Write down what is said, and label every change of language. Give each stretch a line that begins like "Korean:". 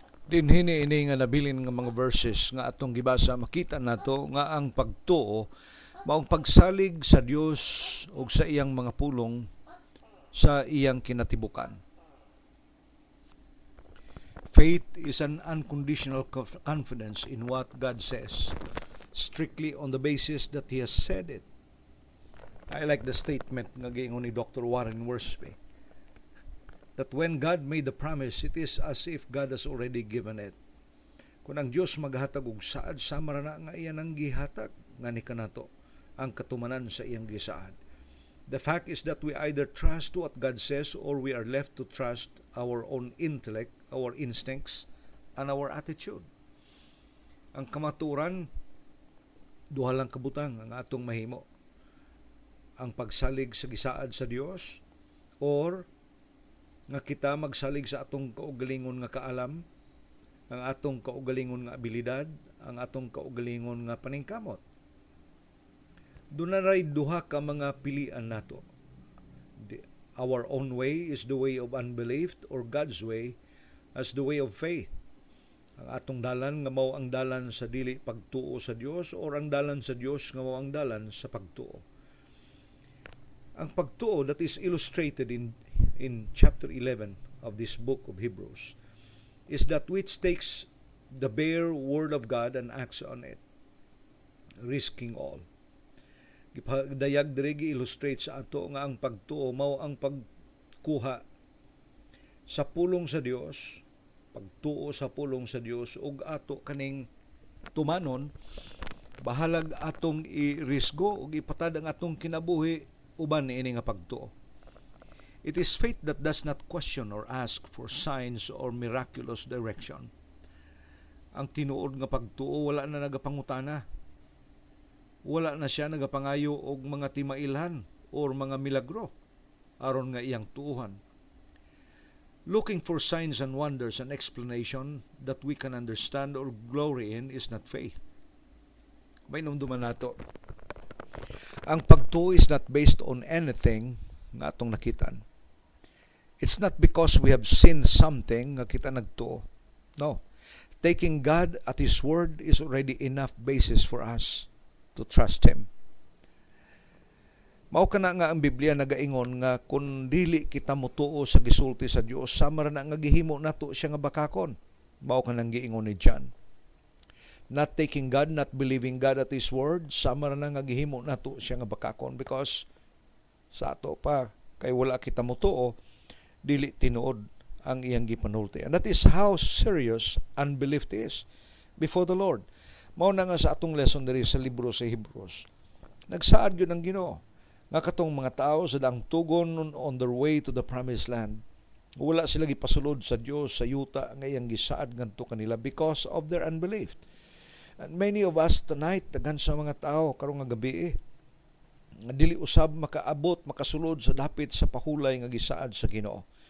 Cebuano: Dinhini ini nga nabilin nga mga verses nga atong gibasa, makita nato nga ang pagtuo maong pagsalig sa Dios ug sa iyang mga pulong sa iyang kinatibukan.
English: Faith is an unconditional confidence in what God says, strictly on the basis that He has said it. I like the statement
Cebuano: nga giingon ni
English: Dr. Warren Wiersbe, that when God made the promise, it is as if God has already given it.
Cebuano: Kung ang Diyos maghatag og saad, sama na nga iyan ang gihatag nga ni kanato ang katumanan sa iyang gisaad.
English: The fact is that we either trust what God says or we are left to trust our own intellect, our instincts, and our attitude.
Cebuano: Ang kamaturan, duha lang kabutang ang atong mahimo. Ang pagsalig sa gisaad sa Dios or nga kita magsalig sa atong kaugalingon nga kaalam, ang atong kaugalingon nga abilidad, ang atong kaugalingon nga paningkamot. Dunay duha ka mga pilian nato.
English: Our own way is the way of unbelief, or God's way as the way of faith.
Cebuano: Ang atong dalan nga mao ang dalan sa dili pagtuo sa Dios, or ang dalan sa Dios nga mao ang dalan sa pagtuo. Ang pagtuo
English: that is illustrated in chapter 11 of this book of Hebrews is that which takes the bare word of God and acts on it, risking all.
Cebuano: Gipagdayag diri gi-illustrate sa ato nga ang pagtuo mao ang pagkuha sa pulong sa Dios, pagtuo sa pulong sa Dios, ug ato kaning tumanon bahalag atong irisgo ug ipatad ang atong kinabuhi uban niini nga pagtuo.
English: It is faith that does not question or ask for signs or miraculous direction.
Cebuano: Ang tinuod nga pagtuo wala na nagapangutana. Wala na siya nagapangayo og mga timailhan or mga milagro aron nga iyang tuuhan.
English: Looking for signs and wonders and explanation that we can understand or glory in is not faith.
Cebuano: May numduman nato. Ang pagtuo
English: is not based on anything
Cebuano: nga atong nakitaan.
English: It's not because we have seen something
Cebuano: nga kita nagtuo.
English: No. Taking God at His word is already enough basis for us to trust Him.
Cebuano: Mao kana nga ang Biblia nagaingon nga kung dili kita motuo sa gisulti sa Dios, sama ra na nga gihimo nato siya nga bakakon. Mao kanang giingon ni John.
English: Not taking God, not believing God at His word,
Cebuano: sama ra na nga gihimo nato siya nga bakakon,
English: because
Cebuano: sa ato pa kay wala kita motuo, dili tinuod ang iyang gipanulti.
English: And that is how serious unbelief is before the Lord.
Cebuano: Mao na nga sa atong lesson diri sa libro sa Hebrews. Nagsaad gyud ang Ginoo nga katong mga tao sa dang tugon
English: on their way to the promised land,
Cebuano: wala sila gipasulod sa Dios sa yuta nga iyang gisaad ngadto kanila because of their unbelief.
English: And many of us tonight,
Cebuano: daghan sa mga tao karong nga gabi nga dili usab makaabot, makasulod sa dapit sa pahulay nga gisaad sa Ginoo.